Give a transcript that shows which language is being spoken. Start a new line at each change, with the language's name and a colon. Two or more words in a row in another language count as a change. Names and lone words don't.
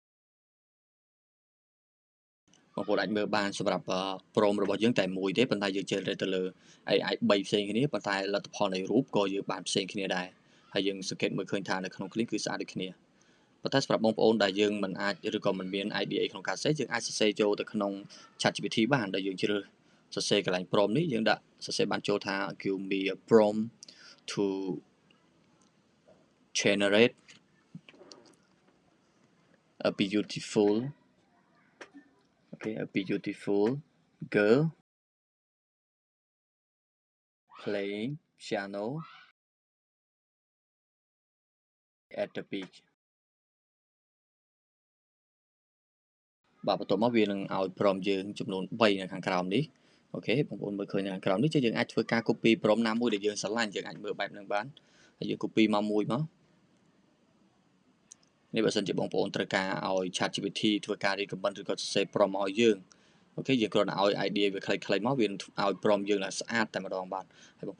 Khmer: បងប្អូនអាចមើលបានសម្រាប់ prompt របស់យើងតែមួយទេប៉ុន្តែយើង generate ទៅលើ AI 3ផ្សេងគ្នាប៉ុន្តែលទ្ធផលនៃរូប ក៏យើងបានផ្សេងគ្នាដែរហើយយើងសង្កេតមើលឃើញថានៅក្នុង Clean គឺស្អាតដូចគ្នា ប៉ុន្តែសម្រាប់បងប្អូនដែលយើងមិនអាចឬក៏មិនមាន idea ក្នុងការសរសេរយើងអាចសរសេរចូលទៅក្នុង ChatGPT បានដែលយើងជ្រើសសរសេរកន្លែង prompt នេះយើងដាក់សរសេរបានចូលថា
English: give me a prompt to generate a beautiful Okay, a beautiful girl playing piano at the beach
Khmer: បាទបន្ទាប់មកវានឹងឲ្យព្រមយើងចំនួន3នៅខាងក្រោមនេះអូខេបងប្អូនមើលឃើញនៅខាងក្រោមនេះយើងអាចធ្វើការ copy ព្រមណាមួយដែលយើងស្រឡាញ់យើងអាចមើលបែបហ្នឹងបានហើយយើង copy មកមួយមក នេះបើសិនជាបងប្អូនត្រូវការឲ្យ ChatGPT ធ្វើការ recommend ឬក៏សរសេរព្រមឲ្យយើងអូខេយើងគ្រាន់តែឲ្យ idea វាខ្លីៗមកវានឹងឲ្យព្រមយើងឡើងស្អាតតែម្ដងបាទហើយបងប្អូ